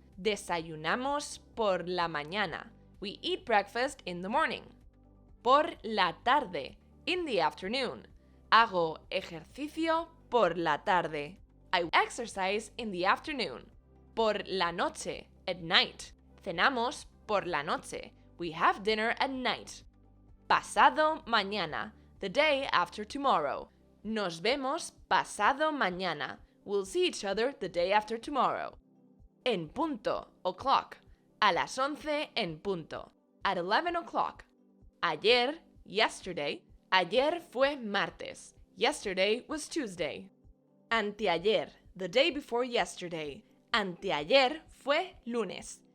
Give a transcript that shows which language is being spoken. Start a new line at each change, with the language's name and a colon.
Spanish: Desayunamos por la mañana.
English: We eat breakfast in the morning.
Spanish: Por la tarde,
English: in the afternoon.
Spanish: Hago ejercicio por la tarde.
English: I exercise in the afternoon.
Spanish: Por la noche,
English: at night.
Spanish: Cenamos por la noche.
English: We have dinner at night.
Spanish: Pasado mañana,
English: the day after tomorrow.
Spanish: Nos vemos pasado mañana.
English: We'll see each other the day after tomorrow.
Spanish: En punto,
English: o'clock.
Spanish: A las 11 en punto.
English: At 11 o'clock.
Spanish: Ayer,
English: yesterday.
Spanish: Ayer fue martes.
English: Yesterday was Tuesday.
Spanish: Anteayer,
English: the day before yesterday.
Spanish: Anteayer fue lunes.